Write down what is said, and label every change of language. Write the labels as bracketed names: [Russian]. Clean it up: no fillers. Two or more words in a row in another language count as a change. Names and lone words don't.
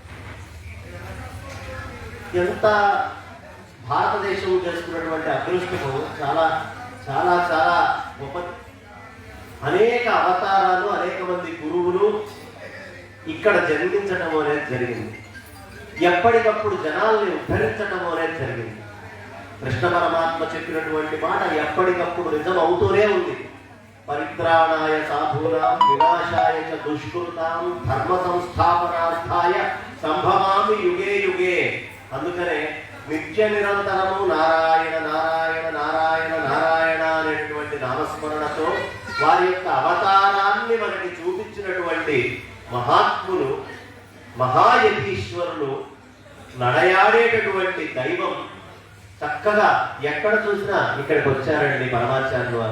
[Telugu] ఎంత భారతదేశం చేసుకున్నటువంటి అదృష్టము చాలా చాలా చాలా గొప్పది. అనేక అవతారాలు, అనేక మంది గురువులు ఇక్కడ జన్మించటం అనేది జరిగింది. ఎప్పటికప్పుడు జనాల్ని ఉద్ధరించటం అనేది జరిగింది. కృష్ణ పరమాత్మ చెప్పినటువంటి మాట ఎప్పటికప్పుడు నిజం అవుతూనే ఉంది. [Sanskrit] పరిత్రాణాయ సాధూనాం వినాశాయ చ దుష్కృతాం ధర్మ సంస్థాపనార్థాయ సంభవామి యుగే యుగే. [Telugu] అందుకనే నిత్య నిరంతరము నారాయణ నారాయణ నారాయణ నారాయణ అనేటువంటి నామస్మరణతో వారి యొక్క అవతారాన్ని మనకి చూపించినటువంటి మహాత్ములు, మహాయతీశ్వరులు, నడయాడేటటువంటి దైవం చక్కగా ఎక్కడ చూసినా ఇక్కడికి వచ్చారండి పరమాచార్యుల వారు.